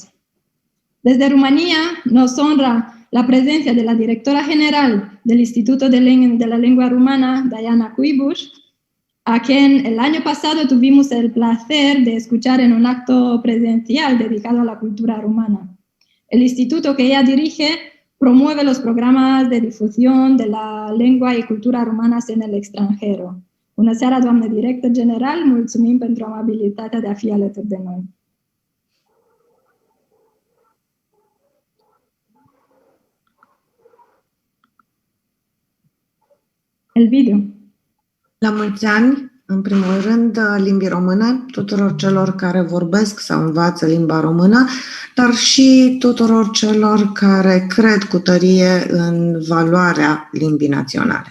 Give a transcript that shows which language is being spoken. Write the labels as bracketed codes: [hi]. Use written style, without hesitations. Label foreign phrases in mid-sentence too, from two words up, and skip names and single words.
[es] Desde Rumanía nos honra la presencia de la directora general del Instituto de la Lengua Rumana, Diana Cuibuș, a quien el año pasado tuvimos el placer de escuchar en un acto presencial dedicado a la cultura rumana. El instituto que ella dirige promueve los programas de difusión de la lengua y cultura rumanas en el extranjero. [ro] Bună seara, doamnă director general, mulțumim pentru amabilitatea de a fi alături de noi. [es] El video. [ro] La mulți ani, în primul rând, limbii române, tuturor celor care vorbesc sau învață limba română, dar și tuturor celor care cred cu tărie în valoarea limbii naționale.